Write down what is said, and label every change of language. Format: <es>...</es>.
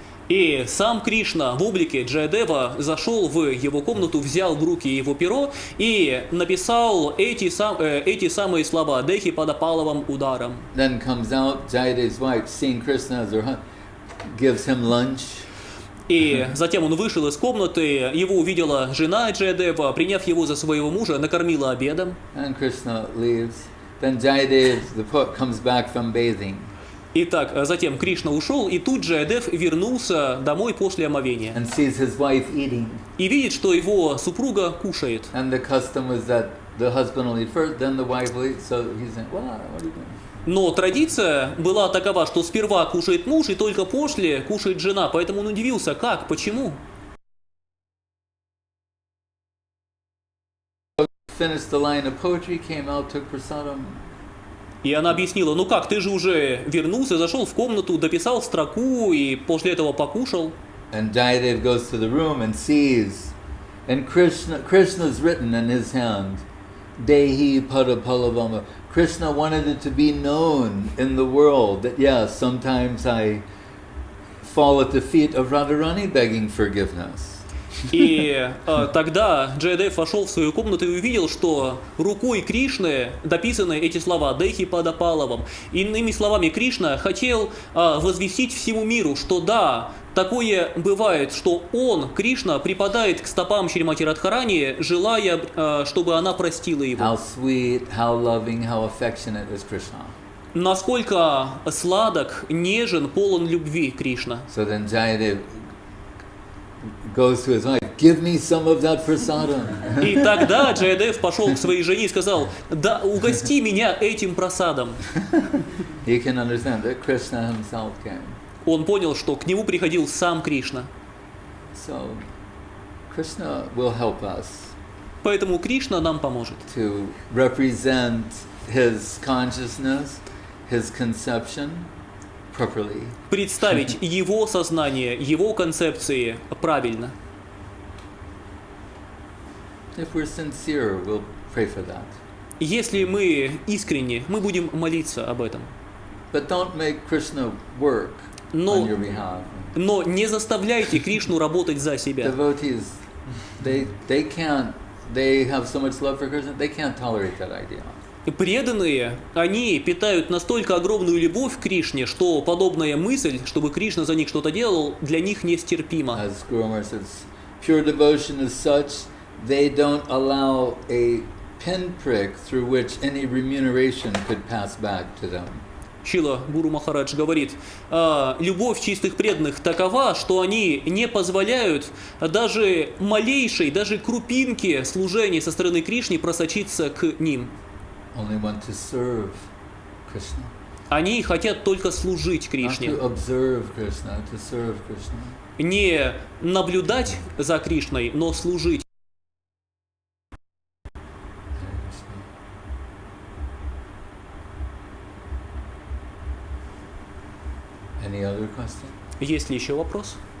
<ru>И сам Кришна в облике Джаядева зашел в его комнату, взял в руки его перо и написал эти самые слова</ru> <sa>«Дехи падапалавам ударам».</sa> <en>Then comes out Jayadev's wife, seeing Krishna as her husband, gives him lunch.</en> <ru>И затем он вышел из комнаты, его увидела жена Джаядева, приняв его за своего мужа, накормила обедом.</ru> <en>And Krishna leaves. Then Jayadev, the poet, comes back from bathing.</en> <ru>Итак, затем Кришна ушел, и тут Джаядев вернулся домой после омовения.</ru> <en>And sees his wife eating.</en> <ru>И видит, что его супруга кушает.</ru> <en>And the custom was that the husband will eat first, then the wife will eat. So he's saying, what are you doing?</en> <ru>Но традиция была такова, что сперва кушает муж, и только после кушает жена. Поэтому он удивился, как, почему?</ru> <en>Finished the line of poetry, came out, took prasadam.</en> <ru>И она объяснила, ну как, ты же уже вернулся, зашел в комнату, дописал строку и после этого покушал.</ru> <en>And Jayadev goes to the room and sees, and Krishna's written in his hand,</en> <sa>Dehi Padapalavama.</sa> <en>Krishna wanted it to be known in the world that yes, sometimes I fall at the feet of Radharani begging forgiveness.</en> <ru>И тогда Джаядев вошел в свою комнату и увидел, что рукой Кришны дописаны эти слова</ru> <sa>«Дехи падапалавам».</sa> <ru>Иными словами, Кришна хотел возвестить всему миру, что да, такое бывает, что он, Кришна, припадает к стопам Шримати Радхарани, желая, чтобы она простила его.</ru> <en>How sweet, how loving, how affectionate is Krishna.</en> <ru>Насколько сладок, нежен, полон любви Кришна.</ru> <en>So then Jayadev goes to his wife, give me some of that prasadam.</en> <ru>И тогда Джаядев пошел к своей жене и сказал: да, угости меня этим просадом.</ru> <en>You can understand that Krishna himself came.</en> <ru>Он понял, что к нему приходил сам Кришна.</ru> <en>So, Krishna will help us</en> <ru>Поэтому Кришна нам поможет.</ru> <en>to represent his consciousness, his conception properly.</en> <ru>Представить его сознание, его концепции правильно.</ru> <en>If we're sincere, we'll pray for that.</en> <ru>Если мы искренне, мы будем молиться об этом.</ru> <en>But don't make Krishna work</en> <ru>Но,</ru> <en>on your behalf.</en> <ru>но не заставляйте Кришну работать за себя.</ru> <en>Devotees, they can't, they have so much love for Krishna, they can't tolerate that idea.</en> <ru>Преданные, они питают настолько огромную любовь к Кришне, что подобная мысль, чтобы Кришна за них что-то делал, для них нестерпима.</ru> <en>As Guru Maharaj says, pure devotion is such, they don't allow a pinprick through which any remuneration could pass back to them.</en> <ru>Шрила Гуру Махарадж говорит, любовь чистых преданных такова, что они не позволяют даже малейшей, даже крупинки служения со стороны Кришны просочиться к ним.</ru> <en>Only want to serve Krishna.</en> <ru>Они хотят только служить</ru> <en>Not</en> <ru>Кришне.</ru> <en>to observe Krishna, to serve Krishna.</en> <ru>Не наблюдать за Кришной, но служить.</ru> <en>Any other question?</en> <ru>Есть ли еще вопрос?</ru>